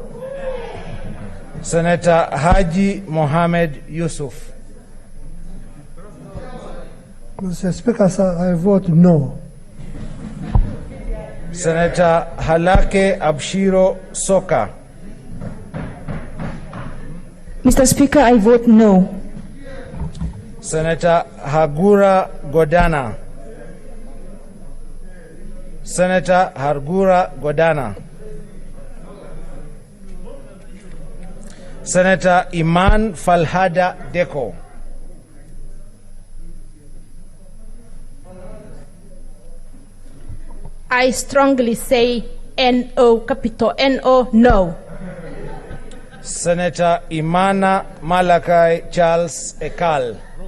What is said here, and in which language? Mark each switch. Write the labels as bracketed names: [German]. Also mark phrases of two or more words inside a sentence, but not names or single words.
[English] Senator Haji Mohammed Yusuf. Mr. Speaker, sir, I vote no. Senator Halake Abshiro Soka. Mr. Speaker, I vote no. Senator Hagura Godana. Senator Hargura Godana. Senator Iman Falhada Deko. I strongly say NO, capital NO, no. Senator Imana Malakai Charles Ekal.